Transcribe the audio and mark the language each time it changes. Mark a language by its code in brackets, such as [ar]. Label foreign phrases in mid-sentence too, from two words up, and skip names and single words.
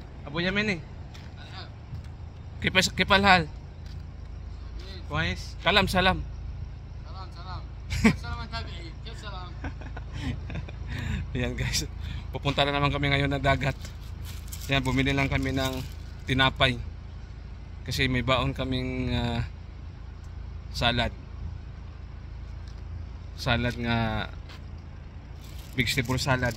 [ar] Abu Yamin eh. كيف الحال؟ كويس؟ سلام سلام. سلام سلام. سلام تابعين. كيف سلام؟ [tl] Ayan guys, pupunta na naman kami ngayon ng dagat. Ayan, bumili lang kami ng tinapay. Kasi may baon kaming salad. Salad nga, [en] vegetable salad.